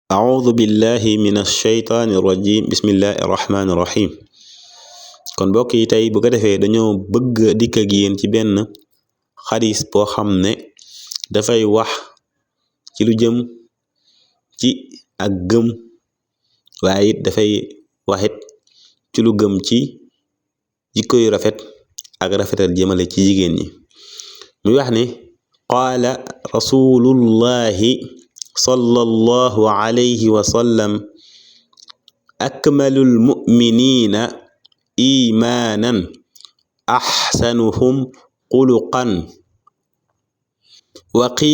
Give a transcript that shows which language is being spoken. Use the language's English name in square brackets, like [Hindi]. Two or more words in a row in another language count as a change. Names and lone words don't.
[Arabic] أعوذ بالله من الشيطان الرجيم بسم الله الرحمن الرحيم [Wolof] kon mbokk yi tey bu ko defee dañoo bëgg dikk ak yéen ci benn xadis boo xam ne dafay wax ci lu jëm ci ak gëm waaye it dafay waxit ci lu gëm ci jikko yu rafet ak rafetal jëmale ci jigéen ñi muy wax ne [Arabic] قال رسول الله صلى الله عليه وسلم أكمل المؤمنين إيمانا أحسنهم خلقا و